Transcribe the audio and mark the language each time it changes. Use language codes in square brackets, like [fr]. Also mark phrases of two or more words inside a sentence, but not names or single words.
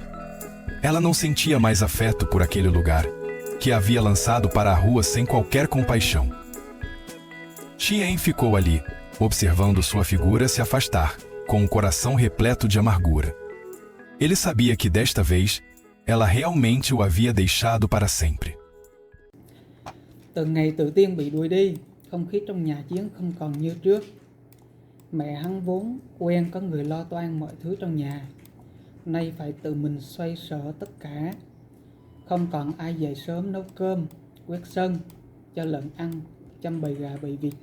[pt] Ela não sentia mais afeto por aquele lugar, que a havia lançado para a rua sem qualquer compaixão. Xian ficou ali, observando sua figura se afastar, com o coração repleto de amargura. Ele sabia que desta vez, ela realmente o havia deixado para sempre. [vi] Từ ngày Tử Tiên bị đuổi đi, không khí trong nhà Chiến không còn như trước. Mẹ hắn vốn quen có người lo toan mọi thứ trong nhà, nay phải tự mình xoay sở tất cả. Không còn ai dậy sớm nấu cơm, quét sân, cho lợn ăn, chăm bầy gà bầy vịt.